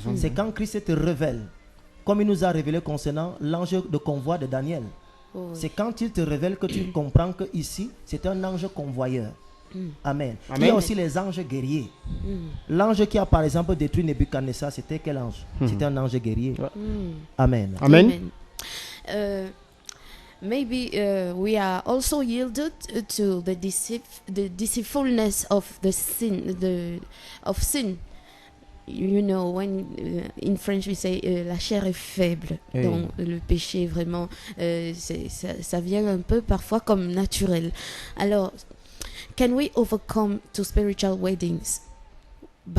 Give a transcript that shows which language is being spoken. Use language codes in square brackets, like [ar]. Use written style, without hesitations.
[fr] C'est quand Christ te révèle, comme il nous a révélé concernant l'ange de convoi de Daniel. Oh, oui. C'est quand il te révèle que tu comprends que ici c'est un ange convoyeur. Amen. Amen. Il y a aussi les anges guerriers. L'ange qui a par exemple détruit Nebuchadnezzar, c'était quel ange? C'était un ange guerrier. Amen. Amen. [en] Maybe we are also yielded to the deceitfulness of the sin, of sin. You know, when in French we say [fr] la chair est faible, Oui. donc le péché vraiment, ça vient un peu parfois comme naturel. [en] Alors, can we overcome to spiritual weddings by